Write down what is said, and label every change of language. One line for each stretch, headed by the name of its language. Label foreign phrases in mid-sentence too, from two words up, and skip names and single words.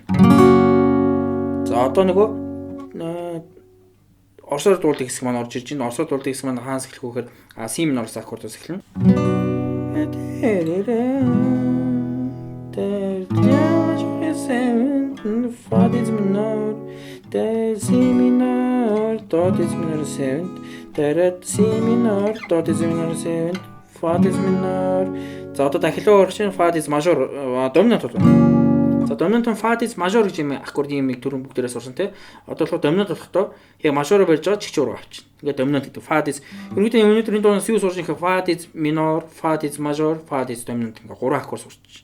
Mongolian: За одоо нөгөө орсоор дуулдаг хэсэг маань орж ирж байна. Орсоор дуулдаг хэсэг маань хаанаас эхлэх вэ гэхээр си минороос аккордоос эхэлнэ. Фа диез минор, си минор, до диез минор севент. Дараа си минор, до диез минор севент, фа диез минор. За одоо дахиад орчин фа диез мажор доминант болно. За доминант фа диез мажор гэж юм аккордын юмыг түрүүн бүгдээрээ сурсан те. Одоо болохоор доминант болохдоо яг мажороо барьж байгаа чигч уруу авчихна. Ингээд доминант гэдэг фа диез. Ерөнхийдөө өнөөдрийн дуунаас юу сурч байгаа фа диез минор, фа диез мажор, фа диез доминант ингээд 3 аккорд сурч.